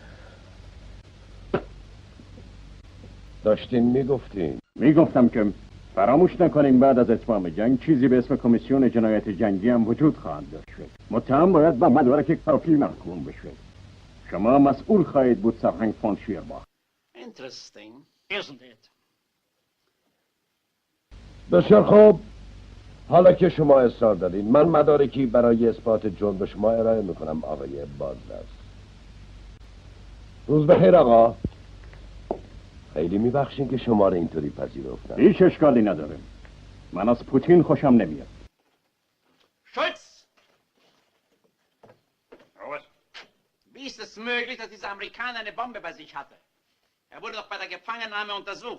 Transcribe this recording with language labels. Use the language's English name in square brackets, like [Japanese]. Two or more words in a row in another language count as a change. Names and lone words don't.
[Persian] داشتین میگفتین. میگفتم که فراموش نکنیم بعد از اتمام جنگ چیزی به اسم کمیسیون جنایت جنگی هم وجود خواهد داشت. متهم باید با مدارک کافی محکوم بشه. شما مسئول خواهید بود سرهنگ فون شیرباخ. [English] Interesting, isn't it? [Persian] بسیار خوب. حالا که شما اصرار دارین من مدارکی برای اثبات جرم به شما ارائه میکنم آقای بازداشت. روز بخیر آقا. خیلی میبخشین که شما رو اینطوری پذیرفتم. هیچ اشکالی نداره. من از پوتین خوشم نمیاد. [German] Schultz! Wie ist es möglich, dass dieser Amerikaner eine Bombe bei sich hatte? Er wurde doch bei der Gefangennahme untersucht.